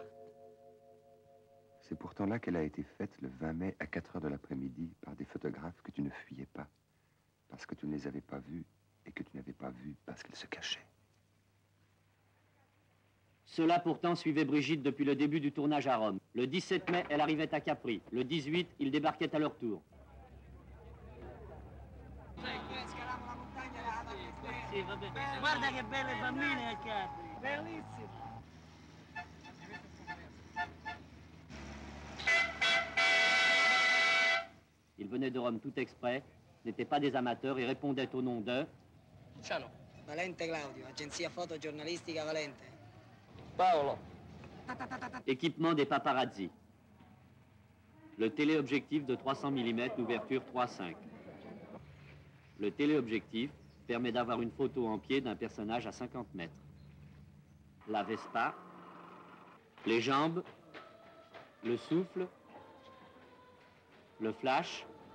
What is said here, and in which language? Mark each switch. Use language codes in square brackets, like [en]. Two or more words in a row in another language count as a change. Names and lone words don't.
[fr] C'est pourtant là qu'elle a été faite le 20 mai à 4 heures de l'après-midi par des photographes que tu ne fuyais pas, parce que tu ne les avais pas vus et que tu n'avais pas vus parce qu'ils se cachaient. Cela pourtant suivait Brigitte depuis le début du tournage à Rome. Le 17 mai, elle arrivait à Capri. Le 18, ils débarquaient à leur tour. [it] Guarda che belle bambine a Capri. Bellissimo. [fr] Ils venaient de Rome tout exprès, n'étaient pas des amateurs et répondaient au nom de... [it] Ciao. Valente Claudio, agenzia fotogiornalistica Valente. Paolo. [fr] Équipement des paparazzi. Le téléobjectif de 300 mm d'ouverture 3.5. Le téléobjectif permet d'avoir une photo en pied d'un personnage à 50 mètres. la Vespa, les jambes, le souffle, le flash.